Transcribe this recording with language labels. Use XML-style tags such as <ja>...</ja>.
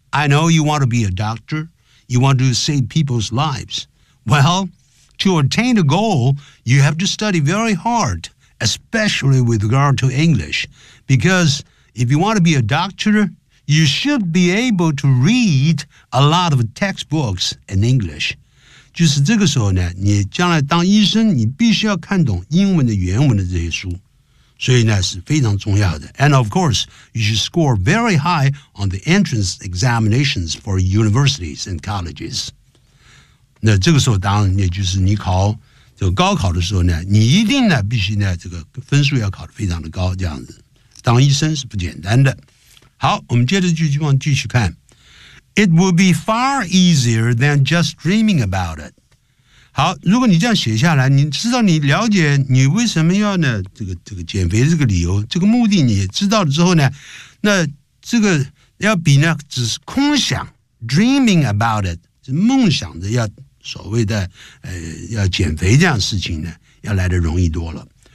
<en>I know you want to be a doctor, you want to save people's lives. Well, to attain a goal, you have to study very hard, especially with regard to English, because if you want to be a doctor, you should be able to read a lot of textbooks in English.</en> <zh>就是这个时候呢，你将来当医生，你必须要看懂英文的原文的这些书。所以呢是非常重要的。</zh> <en>And of course, you should score very high on the entrance examinations for universities and colleges.</en> <zh>那这个时候当然也就是你考这个高考的时候呢，你一定呢必须呢这个分数要考得非常的高，这样子。当医生是不简单的。好，我们接着继续往继续看。</zh> <en>It would be far easier than just dreaming about it.</en> <zh>好，如果你这样写下来，你知道你了解你为什么要呢？这个减肥这个理由，这个目的你知道了之后呢，那这个要比呢只是空想 ，</zh> <en>dreaming about it，</en> <zh>梦想的要所谓的要减肥这样的事情呢，要来的容易多了。</zh>